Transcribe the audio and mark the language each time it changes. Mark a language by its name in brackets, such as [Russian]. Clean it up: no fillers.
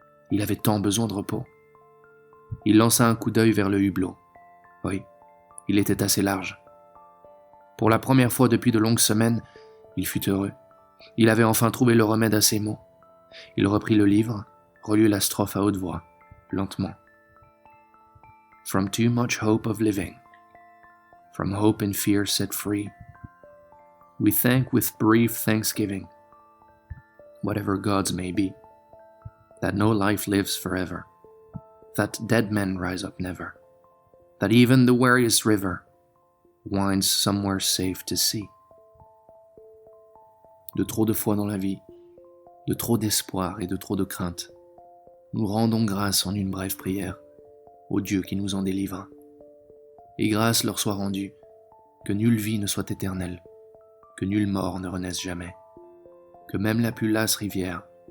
[French] Il avait tant besoin de repos. Il lança un coup d'œil vers le hublot. Oui, il était assez large. Pour la première fois depuis de longues semaines, il fut heureux. Il avait enfin trouvé le remède à ses maux. Il reprit le livre, relut la strophe à haute voix, lentement. [English] From too much hope of living, from hope and fear set free, we thank with brief thanksgiving, whatever gods may be, that no life lives forever, that dead men rise up never, that even the weariest river winds somewhere safe to see. [French] De trop de foi dans la vie, de trop d'espoir et de trop de crainte, nous rendons grâce en une brève prière au Dieu qui nous en délivre. Et grâce leur soit rendue, que nulle vie ne soit éternelle, que nulle mort ne renaisse jamais, que même la plus lasse rivière